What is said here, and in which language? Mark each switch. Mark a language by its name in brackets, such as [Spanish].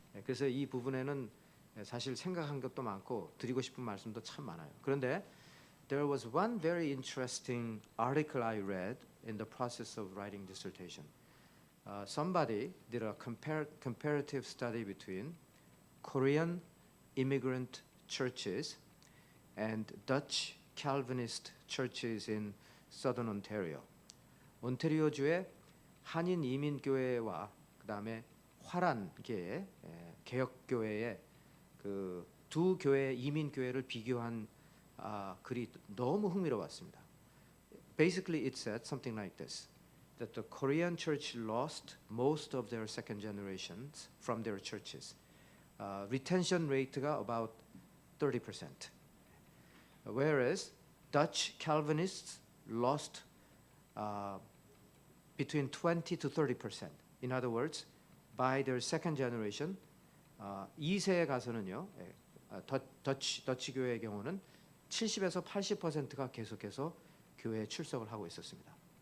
[Korean] 그래서 이 부분에는 사실 생각한 것도 많고 드리고 싶은 말씀도 참 많아요. 그런데 [English] there was one very interesting article I read in the process of writing dissertation. Somebody did a comparative study between Korean immigrant churches and Dutch Calvinist churches in Southern Ontario. [Korean] 온타리오주의 한인 이민 교회와 그다음에 화란계의 개혁교회의 그 두 교회의 이민 교회를 비교한 글이 너무 흥미로웠습니다. [English] Basically, it said something like this: that the Korean church lost most of their second generations from their churches. Retention rate가 about 30%. Whereas Dutch Calvinists lost between 20 to 30%. In other words, by their second generation, [Korean] 2세에 가서는요, 더치 교회의 경우는 70에서 80%가 계속해서 교회에 출석을 하고 있었습니다.